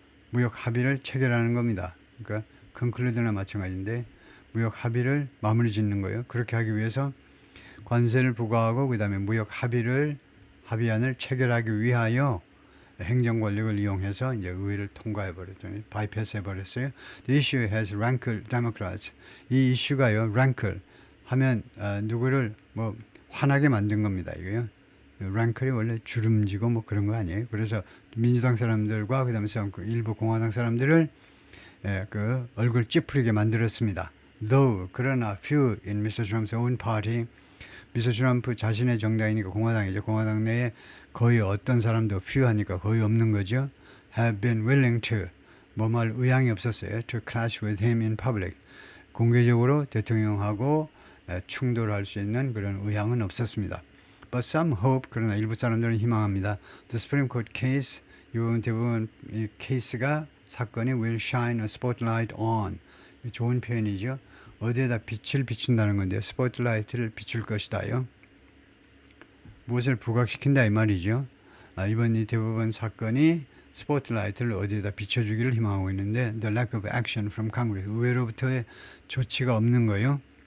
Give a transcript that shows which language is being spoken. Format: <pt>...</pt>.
<ko>무역 합의를 체결하는 겁니다. 그러니까 conclude나 마찬가지인데 무역 합의를 마무리 짓는 거예요. 그렇게 하기 위해서 관세를 부과하고 그 다음에 무역 합의안을 체결하기 위하여 행정 권력을 이용해서 이제 의회를 통과해 버렸더니 바이패스 해 버렸어요.</ko> <en>The issue has rankled Democrats.</en> <ko>이 이슈가요, rankle 하면 누구를 뭐 화나게 만든 겁니다. 이거요. 랭클이 원래 주름지고 뭐 그런 거 아니에요. 그래서 민주당 사람들과 그다음에 일부 공화당 사람들을 그 얼굴 찌푸리게 만들었습니다.</ko> <en>Though</en> <ko>그러나</ko> <en>few in Mr. Trump's own party,</en> <ko>미스터 트럼프 자신의 정당이니까 공화당이죠. 공화당 내에 거의 어떤 사람도 few 하니까 거의 없는 거죠.</ko> <en>Have been willing to</en> <ko>뭐말 의향이 없었어요.</ko> <en>To clash with him in public.</en> <ko>공개적으로 대통령하고 충돌할 수 있는 그런 의향은 없었습니다.</ko> <en>But some hope,</en> <ko>그러나 일부 사람들은 희망합니다.</ko> <en>The Supreme Court case,</en> <ko>이 부분 대부분 이 케이스가 사건이</ko> <en>will shine a spotlight on.</en> <ko>좋은 표현이죠. 어디에다 빛을 비춘다는 건데 스포트라이트를 비출 것이다요. 무엇을 부각시킨다 이 말이죠. 이번 이 대부분 사건이 스포트라이트를 어디에다 비춰주기를 희망하고 있는데</ko> <en>the lack of action from Congress,</en> <ko>의회로부터의 조치가 없는 거예요.</ko>